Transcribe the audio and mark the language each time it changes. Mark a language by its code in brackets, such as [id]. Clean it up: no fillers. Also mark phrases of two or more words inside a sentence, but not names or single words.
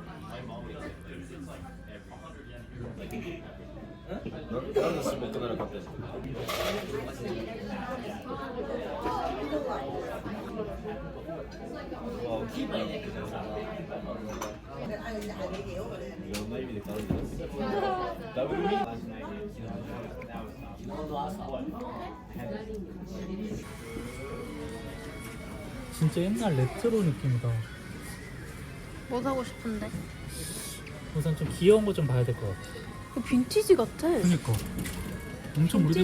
[ja] なんでスモークならかったんですか。いろんな意味で感じます。ダブルミート。 [ko] 진짜 옛날 레트로 느낌이다. 뭐 사고 싶은데? 우선 좀 귀여운 거 좀 봐야 될 것 같아. 그 빈티지 같아. 그니까. 엄청 오래된